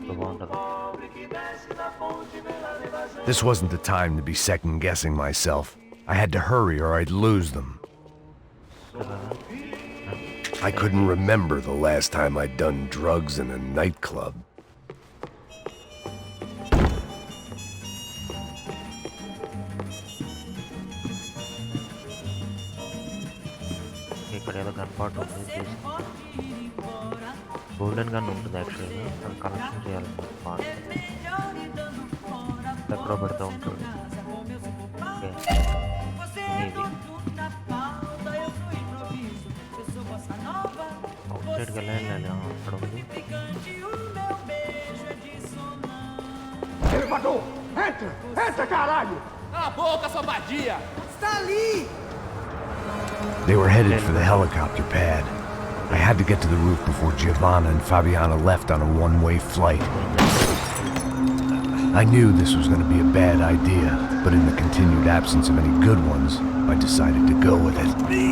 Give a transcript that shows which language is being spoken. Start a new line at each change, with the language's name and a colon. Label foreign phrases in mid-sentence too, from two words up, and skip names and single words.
English: This wasn't the time to be second-guessing myself. I had to hurry or I'd lose them. I couldn't remember the last time I'd done drugs in a nightclub.
Telugu: ఇక్కడ ఏదో
English: gun part
Telugu: ఉంది చూసి
English: golden gun
Telugu: ఉంటుంది యాక్చువల్గా అది కలెక్షన్ చేయాలి పార్ట్ ఎక్కడో పెడతా ఉంటాడు ఓకే ఇది అవుట్ సైడ్కి వెళ్ళాలి అక్కడ ఉంది
Portuguese: Elevador! Entra! Entra, caralho! Cala a boca, sua vadia! Está ali!
English: They were headed for the helicopter pad. I had to get to the roof before Giovanna and Fabiana left on a one-way flight. I knew this was going to be a bad idea, but in the continued absence of any good ones, I decided to go with it.